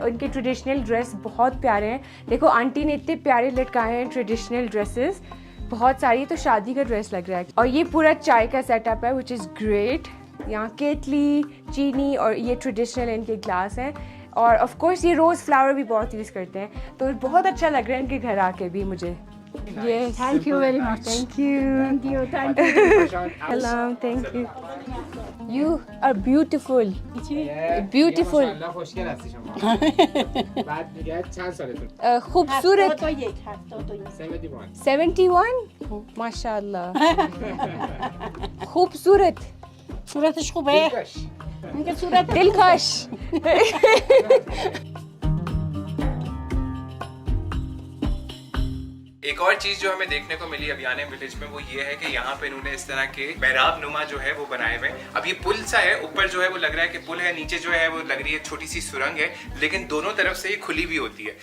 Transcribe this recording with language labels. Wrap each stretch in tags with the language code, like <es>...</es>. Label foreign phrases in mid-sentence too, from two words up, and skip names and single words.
<hi>और इनके</hi> <en>traditional dress</en> <hi>बहुत प्यारे हैं. देखो आंटी ने इतने प्यारे लटकाए हैं</hi> <en>traditional dresses,</en> <hi>बहुत सारी. तो शादी का ड्रेस लग रहा है. और ये पूरा चाय का सेटअप है</hi> <en>which is great.</en> <hi>यहाँ केतली, चीनी और ये ट्रेडिशनल इनके ग्लास हैं. और</hi> <en>of course</en> <hi>ये</hi> <en>rose flower</en> <hi>भी बहुत यूज़ करते हैं. तो बहुत अच्छा लग रहा है इनके घर आके भी मुझे. ये</hi> <en>Thank you very much. Thank you. Thank you. Thank you. सलाम. Thank you. You are beautiful. Beautiful.</en> <fa>ماشاءالله خوشگل هستی شما. بعد میگه چند سالتون؟</fa> <hi>खूबसूरत. 71. 71. माशाल्लाह. खूबसूरत.</hi> <fa>صورتش خوبه؟ میگه صورت</fa> <hi>दिलकश. एक और चीज जो हमें देखने को मिली अबियाने विलेज में वो ये है कि यहाँ पे इन्होंने इस तरह के मेहराब नुमा जो है वो बनाए हुए हैं. अब ये पुल सा है, ऊपर जो है वो लग रहा है कि पुल है, नीचे जो है वो लग रही है छोटी सी सुरंग है, लेकिन दोनों तरफ से ये खुली भी होती है.</hi>